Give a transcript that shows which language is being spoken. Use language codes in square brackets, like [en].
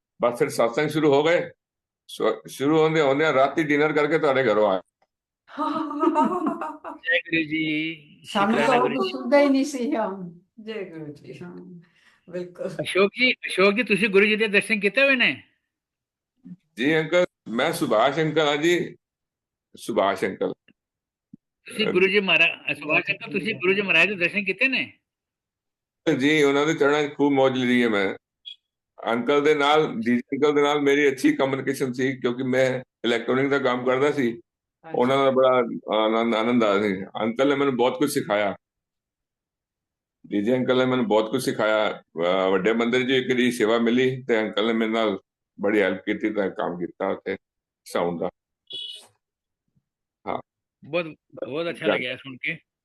[pa] ਬਸ ਫਿਰ ਸਤਸੰਗ ਸ਼ੁਰੂ ਹੋ ਗਏ, ਸ਼ੁਰੂ ਹੁੰਦੇ ਹੁੰਦੇ ਰਾਤੀ ਡਿਨਰ ਕਰਕੇ ਤੁਹਾਡੇ ਘਰੋਂ ਆਇਆ। [hi] जय गुरु जी, सानू तो शुक्राना गुरु जी। सुनता ही नहीं सी हम। जय गुरु जी। हाँ। बिल्कुल। [pa] अशोक जी ਤੁਸੀਂ ਗੁਰੂ ਜੀ ਦੇ ਦਰਸ਼ਨ ਕੀਤੇ ਹੋਏ ਨੇ? [hi] जी अंकल, मैं सुभाष अंकल हाँ जी, सुभाष अंकल। [pa] ਤੁਸੀਂ ਗੁਰੂ ਜੀ ਮਹਾਰਾਜ ਸੁਭਾਸ਼ ਅੰਕਲ ਤੁਸੀਂ ਗੁਰੂ ਜੀ ਮਹਾਰਾਜ ਦੇ ਦਰਸ਼ਨ ਕੀਤੇ ਨੇ? ਜੀ ਉਹਨਾਂ ਦੇ ਚਰਨਾਂ 'ਚ ਖੂਬ ਮੌਜ ਲਈ ਹੈ ਮੈਂ। ਅੰਕਲ ਦੇ ਨਾਲ, ਡੀਜੀ ਅੰਕਲ ਦੇ ਨਾਲ ਮੇਰੀ ਅੱਛੀ ਕਮਿਊਨੀਕੇਸ਼ਨ ਸੀ ਕਿਉਂਕਿ ਮੈਂ ਇਲੈਕਟ੍ਰੋਨਿਕ ਦਾ ਕੰਮ ਕਰਦਾ ਸੀ। ਉਹਨਾਂ ਨਾਲ ਬੜਾ ਆਨੰਦ ਆਇਆ ਸੀ। ਅੰਕਲ ਨੇ ਮੈਨੂੰ ਬਹੁਤ ਕੁਝ ਸਿਖਾਇਆ। ਡੀਜੀ ਅੰਕਲ ਨੇ ਮੈਨੂੰ ਬਹੁਤ ਕੁਝ ਸਿਖਾਇਆ। ਵੱਡੇ ਮੰਦਿਰ 'ਚ ਇੱਕ ਦੀ ਸੇਵਾ ਮਿਲੀ ਤੇ ਅੰਕਲ ਨੇ ਮੇਰੇ ਨਾਲ ਬੜੀ ਹੈਲਪ ਕੀਤੀ ਤੇ ਕੰਮ ਕੀਤਾ ਉੱਥੇ ਸਾਊਂਡ ਦਾ। [hi] हाँ, बहुत बहुत अच्छा लगा सुन के।